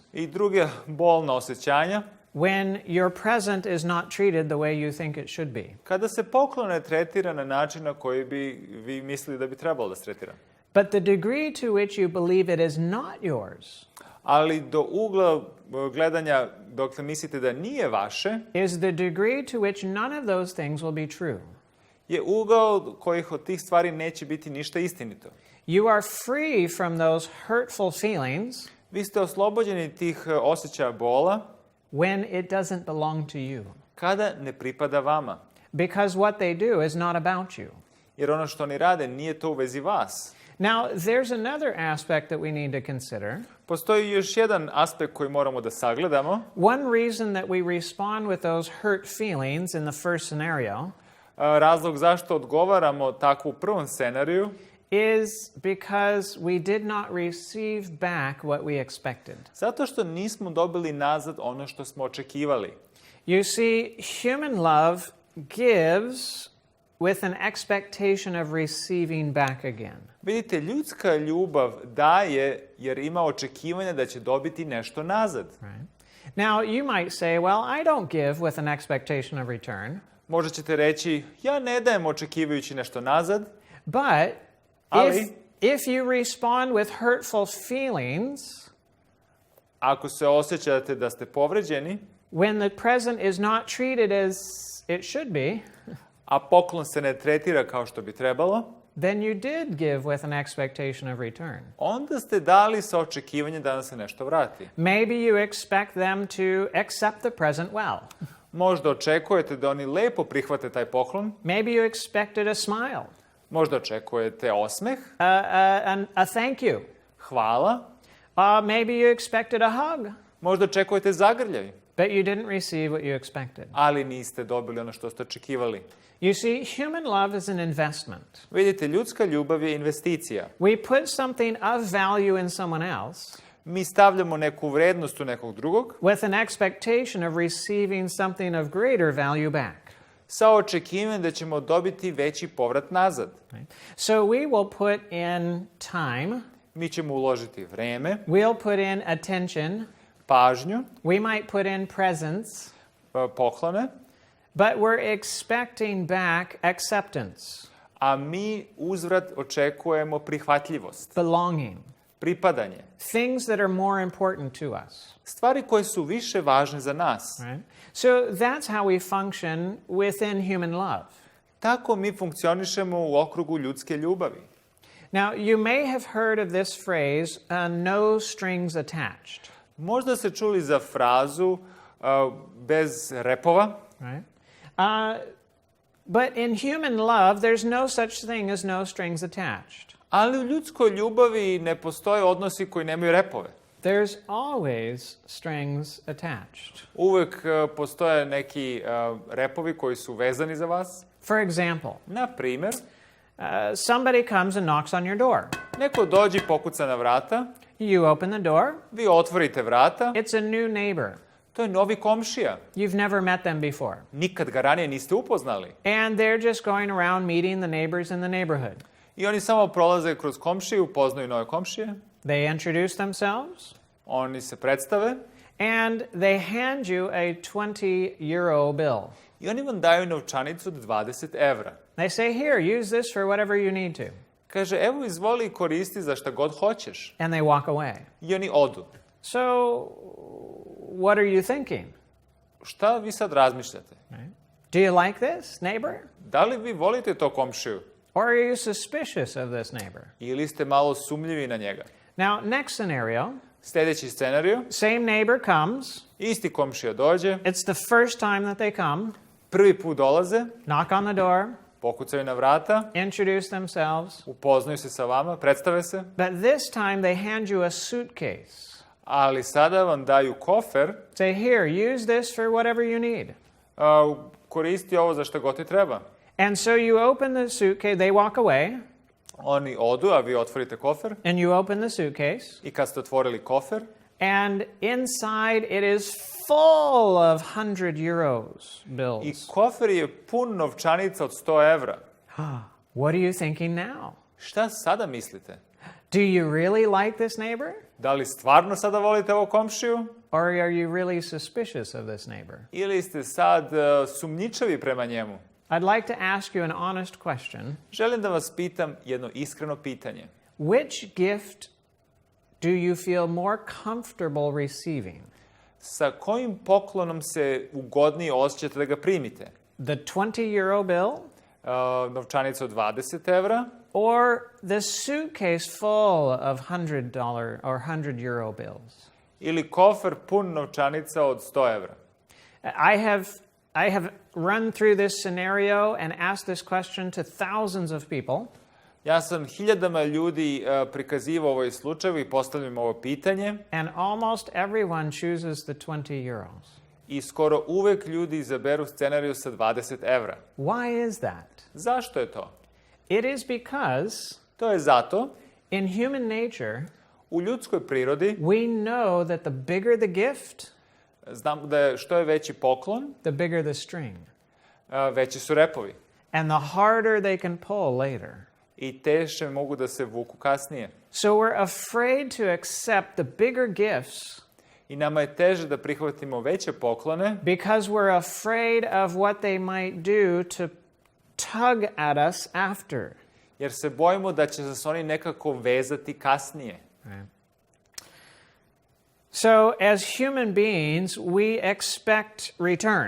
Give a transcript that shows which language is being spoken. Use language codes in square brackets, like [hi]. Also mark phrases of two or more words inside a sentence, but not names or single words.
[sr] i druge bolna osjećanja, [en] when your present is not treated the way you think it should be. [sr] kada se poklon ne tretira na način na koji bi vi mislili da bi trebalo da se tretira. [en] But the degree to which you believe it is not yours, [sr] ali do ugla gledanja dokle mislite da nije vaše, [en] is the degree to which none of those things will be true. [sr] je ugao kojih od tih stvari neće biti ništa istinito. [en] You are free from those hurtful feelings [sr] Vi ste oslobođeni tih osjećaja bola [en] when it doesn't belong to you. [sr] kada ne pripada vama. [en] Because what they do is not about you. [sr] Jer ono što oni rade nije to u vezi vas. [en] Now, there's another aspect that we need to consider. [sr] Postoji još jedan aspekt koji moramo da sagledamo. [en] One reason that we respond with those hurt feelings in the first scenario [sr] Razlog zašto odgovaramo tako u prvom scenariju [en] is because we did not receive back what we expected. [sr] zato što nismo dobili nazad ono što smo očekivali. [en] You see, human love gives with an expectation of receiving back again. [sr] Vidite, ljudska ljubav daje jer ima očekivanja da će dobiti nešto nazad. [en] Right? Now, you might say, well, I don't give with an expectation of return. [sr] Možda ćete reći, ja ne dajem očekivajući nešto nazad, [en] But [sr] Ali- [en] if you respond with hurtful feelings, [sr] ako se osjećate da ste povređeni, [en] when the present is not treated as it should be, [sr] a poklon se ne tretira kao što bi trebalo, [en] then you did give with an expectation of return. [sr] onda ste dali sa očekivanjem da nam se nešto vrati. [en] Maybe you expect them to accept the present well. [sr] Možda očekujete da oni lepo prihvate taj poklon, [en] Maybe you expected a smile, [sr] možda očekujete osmeh, [en] a thank you. [sr] hvala, [en] Maybe you expected a hug, [sr] možda očekujete zagrljaj, [en] but you didn't receive what you expected. [sr] ali niste dobili ono što ste očekivali. [en] You see, human love is an investment. [sr] Vidite, ljudska ljubav je investicija. [en] We put something of value in someone else [sr] Mi stavljamo neku vrednost u nekog drugog [en] with an expectation of receiving something of greater value back. [sr] sa očekivanjem da ćemo dobiti veći povrat nazad. [en] Right? So we will put in time, [sr] Mi ćemo uložiti vreme, [en] we'll put in attention, [sr] pažnju, [en] we might put in presence, [sr] poklone, [en] but we're expecting back acceptance, [sr] a mi uzvrat očekujemo prihvatljivost, [en] belonging, [sr] pripadanje. [en] things that are more important to us. [sr] Stvari koje su više važne za nas. [en] Right? So that's how we function within human love. [sr] Tako mi funkcionišemo u okrugu ljudske ljubavi. [en] Now, you may have heard of this phrase, no strings attached. [sr] Možda ste čuli za frazu bez repova, [en] Right? But in human love, there's no such thing as no strings attached. [sr] ali u ljudskoj ljubavi ne postoje odnosi koji nemaju repove. [en] There's always strings attached. [sr] Uvek postoje neki repovi koji su vezani za vas. [en] For example, [sr] Na primjer, [en] somebody comes and knocks on your door. [sr] neko dođe i pokuca na vrata, [en] You open the door. [sr] vi otvorite vrata, [en] It's a new neighbor. [sr] to je novi komšija. [en] You've never met them before. [sr] Nikad ga ranije niste upoznali. [en] And they're just going around meeting the neighbors in the neighborhood. [sr] I oni samo prolaze kroz komšiju, upoznaju nove komšije, [en] They introduce themselves, [sr] oni se predstave [en] and they hand you a 20 euro bill. [sr] i oni vam daju novčanicu od 20 evra. [en] They say, here, use this for whatever you need to. [sr] Kaže, evo izvoli i koristi za šta god hoćeš. [en] And they walk away. [sr] I oni odu. [en] So, what are you thinking? [sr] Šta vi sad razmišljate? [en] Right? Do you like this neighbor? [sr] Da li vi volite to komšiju? [en] Or are you suspicious of this neighbor? [sr] Ili ste malo sumnjivi na njega? [en] Now, next scenario, [sr] Sljedeći scenariju, [en] same neighbor comes. [sr] isti komšija dođe, [en] It's the first time that they come, [sr] prvi put dolaze, [en] knock on the door, [sr] pokucaju na vrata, [en] introduce themselves, [sr] upoznaju se sa vama, predstave se, [en] but this time they hand you a suitcase. [sr] ali sada vam daju kofer, [en] Say, here, use this for whatever you need. [sr] koristi ovo za šta god ti treba. [en] And so you open the suitcase, they walk away, [sr] Oni odu, a vi otvorite kofer [en] and you open the suitcase, [sr] i kad ste otvorili kofer, [en] and inside it is full of 100 euros [sr] i [en] bills. [sr] kofer je pun novčanica od 100 evra. [en] What are you thinking now? [sr] Šta sada mislite? [en] Do you really like this neighbor? [sr] Da li stvarno sada volite ovog komšiju? [en] Or are you really suspicious of this neighbor? [sr] Ili ste sad sumnjičavi prema njemu? [en] I'd like to ask you an honest question. [sr] Želim da vas pitam jedno iskreno pitanje. [en] Which gift do you feel more comfortable receiving? [sr] Sa kojim poklonom se ugodnije osjećate da ga primite? [en] The 20 euro bill [sr] Novčanica od 20 evra [en] or the suitcase full of $100 or 100 euro bills? [sr] ili kofer pun novčanica od 100 evra? [en] I have run through this scenario and asked this question to thousands of people. [sr] Ja sam hiljadama ljudi prikazivao ovaj slučaj i postavljam ovo pitanje [en] And almost everyone chooses the 20 euros. [sr] i skoro uvek ljudi izaberu scenariju sa 20 evra. [en] Why is that? [sr] Zašto je to? [en] It is because [sr] To je zato [en] in human nature, [sr] u ljudskoj prirodi [en] we know that the bigger the gift, [sr] znam da je što je veći poklon, [en] the bigger the string. [sr] veći su repovi [en] And the harder they can pull later. [sr] i teže mogu da se vuku kasnije. [en] So we're afraid to accept the bigger gifts [sr] I nama je teže da prihvatimo veće poklone [en] because we're afraid of what they might do to tug at us after. [sr] jer se bojimo da će se oni nekako vezati kasnije. [en] Right. So as human beings, we expect return.